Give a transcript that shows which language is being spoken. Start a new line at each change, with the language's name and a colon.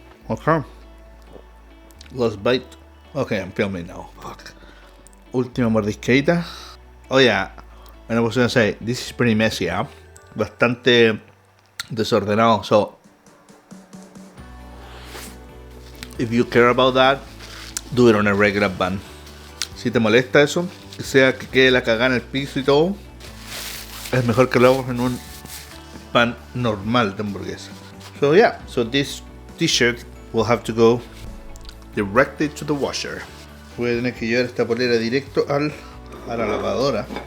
English: Okay. Last bite. Okay, I'm filming now. Fuck.
Spanish: Última mordisqueita.
English: Oh yeah. And I was gonna say, this is pretty messy, huh?
Spanish: Bastante desordenado.
English: So, if you care about that, do it on a regular bun.
Spanish: Si te molesta eso, que sea que quede la cagada en el piso y todo, es mejor que lo hagas en un pan normal de hamburguesa.
English: So yeah, so this t-shirt will have to go directly to the washer.
Spanish: Voy a tener que llevar esta polera directo a la lavadora.